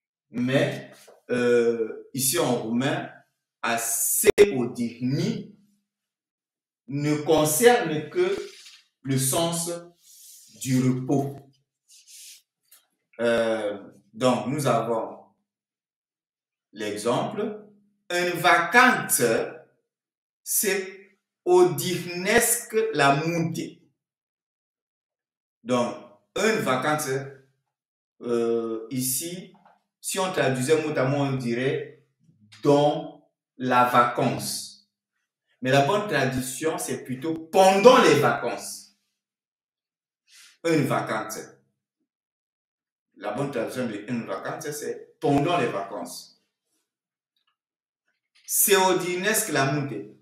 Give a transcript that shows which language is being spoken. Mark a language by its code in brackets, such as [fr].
[fr] Mais ici en roumain, aseodihni ne concerne que le sens du repos. Donc, nous avons l'exemple. [ro] În vacanță se odihnesc la munte. [fr] Donc, [ro] în vacanță, [fr] ici, si on traduisait mot à mot, on dirait dans la vacance. Mais la bonne traduction, c'est plutôt pendant les vacances. Une vacance. La bonne traduction de une vacance, c'est pendant les vacances. [ro] Se odinesc la munte.